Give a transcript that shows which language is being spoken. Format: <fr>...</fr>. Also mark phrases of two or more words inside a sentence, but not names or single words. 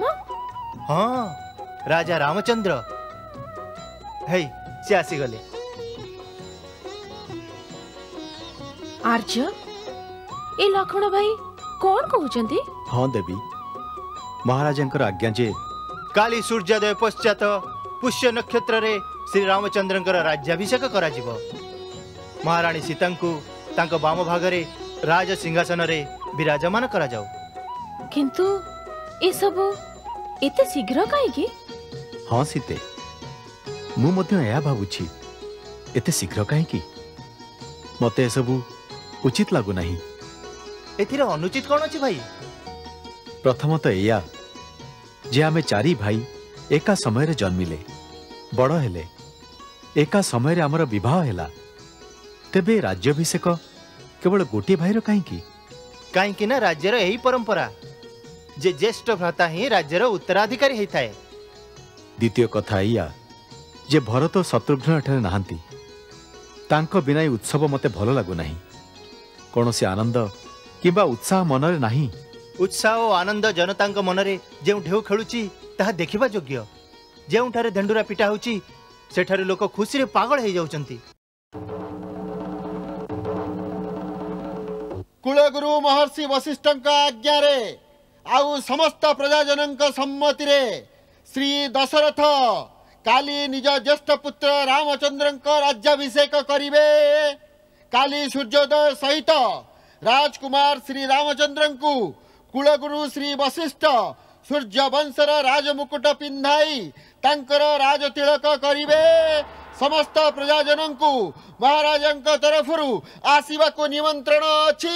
<or>ହଁ, ରାଜା ରାମଚନ୍ଦ୍ର। ହେ ସେ ଆସି ଗଲେ। ଆର୍ଯ୍ୟ, ଏ ଲକ୍ଷ୍ମଣ ଭାଇ କଣ କହୁଛନ୍ତି? ହଁ ଦେବୀ, ମହାରାଜଙ୍କର ଆଜ୍ଞା ଯେ କାଲି ସୂର୍ଯ୍ୟୋଦୟ ପଶ୍ଚାତ ପୁଷ୍ୟ ନକ୍ଷତ୍ରରେ ଶ୍ରୀ ରାମଚନ୍ଦ୍ରଙ୍କର ରାଜ୍ୟାଭିଷେକ କରାଯିବ। ମହାରାଣୀ ସୀତାଙ୍କୁ ତାଙ୍କ ବାମ ଭାଗରେ ରାଜ ସିଂହାସନରେ ବିରାଜମାନ କରାଯାଉ। କିନ୍ତୁ ଏ ସବୁ ଏତେ ଶୀଘ୍ର କାହିଁକି? ହଁ ସୀତେ, ମୁଁ ମଧ୍ୟ ଏୟା ଭାବୁଛି ଏତେ ଶୀଘ୍ର କାହିଁକି? ମତେ ଏ ସବୁ ଉଚିତ ଲାଗୁନାହିଁ। ଏଥିରେ ଅନୁଚିତ କଣ ଅଛି ଭାଇ? ପ୍ରଥମତଃ ଏୟା ଯେ ଆମେ ଚାରି ଭାଇ ଏକା ସମୟରେ ଜନ୍ମିଲେ, ବଡ଼ ହେଲେ, ଏକା ସମୟରେ ଆମର ବିବାହ ହେଲା, ତେବେ ରାଜ୍ୟାଭିଷେକ କେବଳ ଗୋଟିଏ ଭାଇର କାହିଁକି? କାହିଁକି ନା ରାଜ୍ୟର ଏହି ପରମ୍ପରା ଯେ ଜ୍ୟେଷ୍ଠ ଭ୍ରାତା ହିଁ ରାଜ୍ୟର ଉତ୍ତରାଧିକାରୀ ହୋଇଥାଏ। ଦ୍ୱିତୀୟ କଥା ଏୟା ଯେ ଭରତ ଓ ଶତ୍ରୁଘ୍ନ ଏଠାରେ ନାହାନ୍ତି, ତାଙ୍କ ବିନା ଏ ଉତ୍ସବ ମତେ ଭଲ ଲାଗୁନାହିଁ। କୌଣସି ଆନନ୍ଦ କିମ୍ବା ଉତ୍ସାହ ମନରେ ନାହିଁ। ଉତ୍ସାହ ଓ ଆନନ୍ଦ ଜନତାଙ୍କ ମନରେ ଯେଉଁ ଢେଉ ଖେଳୁଛି ତାହା ଦେଖିବା ଯୋଗ୍ୟ। ଯେଉଁଠାରେ ଢେଣ୍ଡରା ପିଟା ହେଉଛି ସେଠାରେ ଲୋକ ଖୁସିରେ ପାଗଳ ହୋଇଯାଉଛନ୍ତି। କୁଳଗୁରୁ ମହର୍ଷି ବଶିଷ୍ଠଙ୍କ ଆଜ୍ଞାରେ ଆଉ ସମସ୍ତ ପ୍ରଜାଜନଙ୍କ ସମ୍ମତିରେ ଶ୍ରୀ ଦଶରଥ କାଲି ନିଜ ଜ୍ୟେଷ୍ଠ ପୁତ୍ର ରାମଚନ୍ଦ୍ରଙ୍କ ରାଜ୍ୟାଭିଷେକ କରିବେ। କାଲି ସୂର୍ଯ୍ୟୋଦୟ ସହିତ ରାଜକୁମାର ଶ୍ରୀ ରାମଚନ୍ଦ୍ରଙ୍କୁ କୁଳଗୁରୁ ଶ୍ରୀ ବଶିଷ୍ଠ ସୂର୍ଯ୍ୟ ବଂଶର ରାଜମୁକୁଟ ପିନ୍ଧାଇ ତାଙ୍କର ରାଜ ତିଳକ କରିବେ। ସମସ୍ତ ପ୍ରଜାଜନଙ୍କୁ ମହାରାଜଙ୍କ ତରଫରୁ ଆସିବାକୁ ନିମନ୍ତ୍ରଣ ଅଛି।</or>